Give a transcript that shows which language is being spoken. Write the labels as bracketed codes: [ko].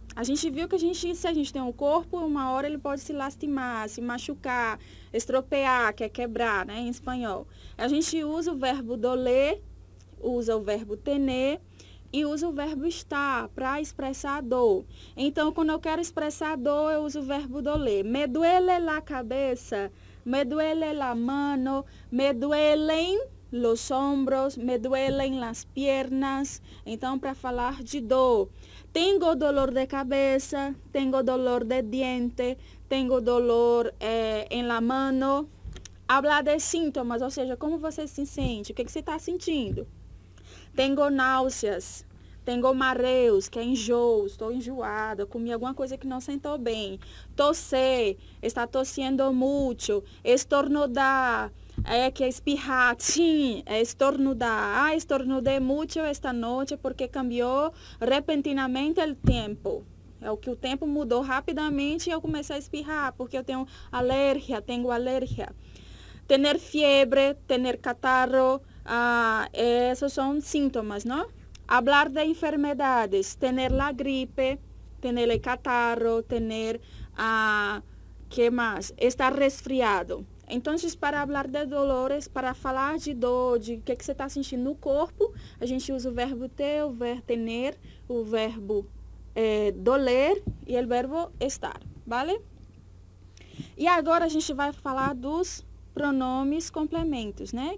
[pt] A gente viu que se a gente tem um corpo, uma hora ele pode se lastimar, se machucar, estropear, que é quebrar, né, em espanhol. A gente usa o verbo doler, usa o verbo tener e usa o verbo estar para expressar dor. Então, quando eu quero expressar dor, eu uso o verbo doler. [es] Me duele la cabeça, me duele la mano, me duelen los hombros, me duelen las piernas. [pt] Então, para falar de dor. [es] Tengo dolor de cabeça, tengo dolor de diente, tengo dolor en la mano. Hablar de sintomas, [pt] ou seja, como você se sente, o que você está sentindo. [es] Tengo náuseas, tengo mareos, [pt] que é enjoo, estou enjoada, comi alguma coisa que não sentou bem. [es] Toser, está tossiendo mucho, estornudar, [pt] que é espirrar, sim, é [es] estornudar. [pt] Ah, estornudei muito esta noite porque cambiou repentinamente o tempo. É o que o tempo mudou rapidamente e eu comecei a espirrar porque eu tenho alergia, tenho alergia. [es] Tener fiebre, tener catarro, esos son síntomas, ¿no? Hablar de enfermedades, tener la gripe, tener el catarro, tener, ¿qué más? Estar resfriado. [pt] Então, para falar de dolores, para falar de dor, de o que você está sentindo no corpo, a gente usa o verbo ter, o verbo tener, o verbo doler e o verbo estar, vale? E agora a gente vai falar dos pronomes complementos, né?